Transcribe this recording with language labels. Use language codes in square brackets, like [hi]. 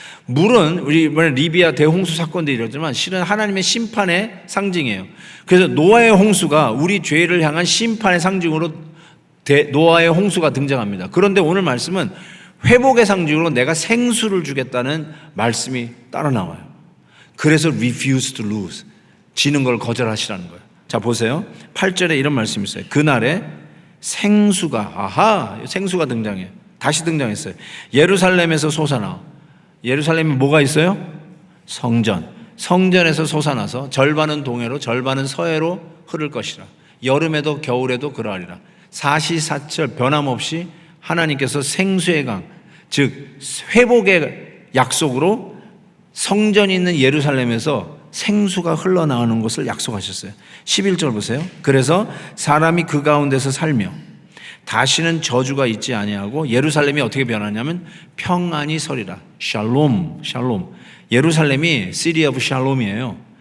[ko] 물은 우리 이번에 리비아 대홍수 사건도 이러지만 실은 하나님의 심판의 상징이에요. 그래서 노아의 홍수가 우리 죄를 향한 심판의 상징으로 노아의 홍수가 등장합니다. 그런데 오늘 말씀은 회복의 상징으로 내가 생수를 주겠다는 말씀이 따라 나와요. 그래서 [en] refuse to lose. [ko] 지는 걸 거절하시라는 거예요. 자, 보세요. 8절에 이런 말씀이 있어요. 그날에 생수가 등장해요. 다시 등장했어요. 예루살렘에서 솟아나. 예루살렘에 뭐가 있어요? 성전. 성전에서 솟아나서 절반은 동해로 절반은 서해로 흐를 것이라. 여름에도 겨울에도 그러하리라. 사시사철 변함없이 하나님께서 생수의 강, 즉 회복의 약속으로 성전이 있는 예루살렘에서 생수가 흘러나오는 것을 약속하셨어요. 11절 보세요. 그래서 사람이 그 가운데서 살며 다시는 저주가 있지 아니하고 예루살렘이 어떻게 변하냐면 평안이 서리라. 샬롬. 예루살렘이 City of Shalom이에요.